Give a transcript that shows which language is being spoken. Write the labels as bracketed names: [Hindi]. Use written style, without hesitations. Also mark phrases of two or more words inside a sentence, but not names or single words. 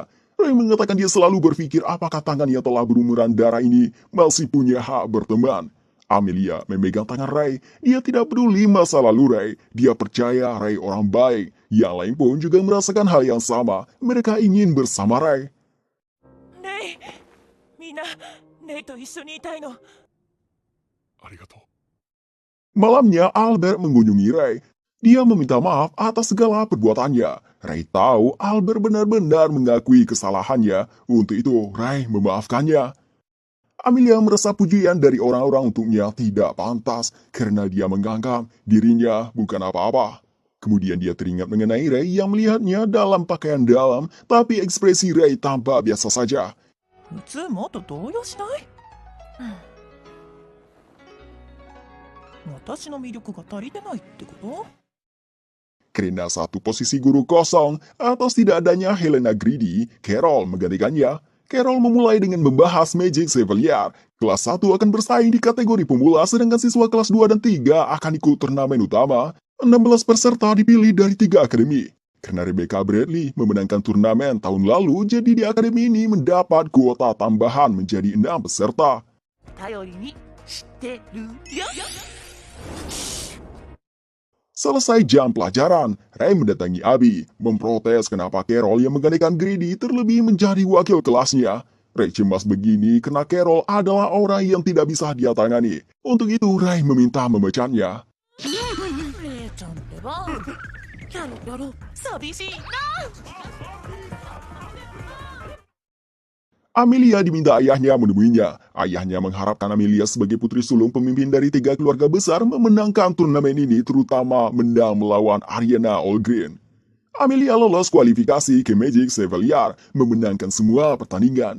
[Indonesian] Ray mengatakan dia selalu berpikir apakah tangan yang telah berumuran darah ini masih punya hak berteman. Amelia memegang tangan Ray. Dia tidak peduli masa lalu Ray. Dia percaya Ray orang baik. Yang lain pun juga merasakan hal yang sama. Mereka ingin bersama Ray. [Japanese] レイ、みんなレイと一緒にいたいの。ありがとう。 [Indonesian] Malamnya, Albert mengunjungi Ray. Dia meminta maaf atas segala perbuatannya. Ray tahu Albert benar-benar mengakui kesalahannya. Untuk itu, Ray memaafkannya. Amelia merasa pujian dari orang-orang untuknya tidak pantas karena dia menganggap dirinya bukan apa-apa. Kemudian dia teringat mengenai Ray yang melihatnya dalam pakaian dalam, tapi ekspresi Ray tampak biasa saja. [Japanese] 普通もっと動揺しない？私の魅力が足りてないってこと？ [Indonesian] Karena satu posisi guru kosong atas tidak adanya Helena Greedy, Carol menggantikannya. Carol memulai dengan membahas Magic Chevalier. Kelas 1 akan bersaing di kategori pemula, sedangkan siswa kelas 2 dan 3 akan ikut turnamen utama. 16 peserta dipilih dari 3 akademi. Karena Rebecca Bradley memenangkan turnamen tahun lalu, jadi di akademi ini mendapat kuota tambahan menjadi 6 peserta. [Japanese] 頼りにしてるよ。 [Indonesian] Selesai jam pelajaran, Ray mendatangi Abby, memprotes kenapa Carol yang menggantikan Greedy terlebih menjadi wakil kelasnya. Ray cemas begini karena Carol adalah orang yang tidak bisa dia tangani. Untuk itu, Ray meminta memecahnya. [Japanese] レイちゃんってば、やろやろ、寂しいな。 [Indonesian] Amelia diminta ayahnya menemuinya. Ayahnya mengharapkan Amelia sebagai putri sulung pemimpin dari 3 keluarga besar memenangkan turnamen ini, terutama menang melawan Ariana Allgreen. Amelia lolos kualifikasi ke Magic Chevalier, memenangkan semua pertandingan.